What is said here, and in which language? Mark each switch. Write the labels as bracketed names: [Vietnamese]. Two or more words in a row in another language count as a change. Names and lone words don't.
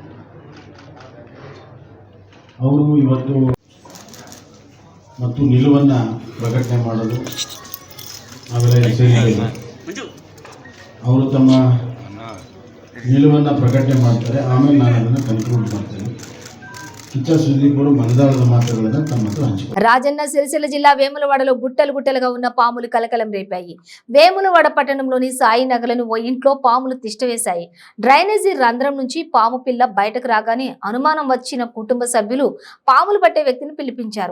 [Kannada] ಅವರು ಇವತ್ತು ಮತ್ತು ನಿಲುವನ್ನು ಪ್ರಕಟಣೆ ಮಾಡಲು ನಾವೆಲ್ಲ ಸೇರಿದ್ದೇವೆ. ಅವರು ತಮ್ಮ ನಿಲುವನ್ನು ಪ್ರಕಟಣೆ ಮಾಡ್ತಾರೆ. ಆಮೇಲೆ ನಾನು ಅದನ್ನು ಕನ್ಕ್ಲೂಡ್ ಮಾಡ್ತೇನೆ. [Telugu] కిచ్చా సుదీప్ కూడా మనదాల మాటలను తమతో హంచుకున్నారు. రాజన్న సిరిసిల్ల జిల్లా వేములవాడలో గుట్టలుగా ఉన్న పాములు కలకలం రేపాయి. వేములవాడ పట్టణంలోని సాయి నగలను ఓ ఇంట్లో పాములు తిష్టవేశాయి. డ్రైనేజీ రంధ్రం నుంచి పాము పిల్ల బయటకు రాగానే అనుమానం వచ్చిన కుటుంబ సభ్యులు పాములు పట్టే వ్యక్తిని పిలిపించారు.